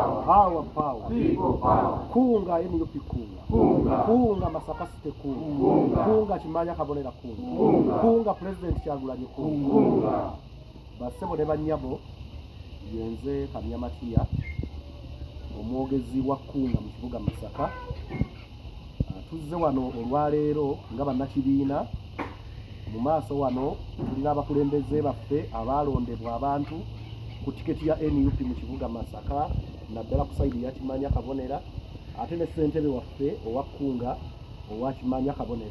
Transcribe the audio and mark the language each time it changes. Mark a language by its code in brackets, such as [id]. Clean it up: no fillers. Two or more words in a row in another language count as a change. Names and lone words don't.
[en] Power, power. People power. [lg] Kunga NUP kunga. Kunga. Kunga Masaka City kunga. Kunga Chimanya Kabonera kunga. Kunga President Kyagulanyi kunga. Basebo ne bannyabo yenze Kamyamatiya omwogezi wa kunga mu kibuga Masaka. Tuzze wano olwaleero nga bannakibiina mu maaso wano tulina abakulembeze baffe abalondebwa abantu ku tiketi ya NUP mu kibuga Masaka naddala ku sayidi ya Kimanya Kabonera ate ne ssentebe waffe owa kunga owa Kimanya Kabonera.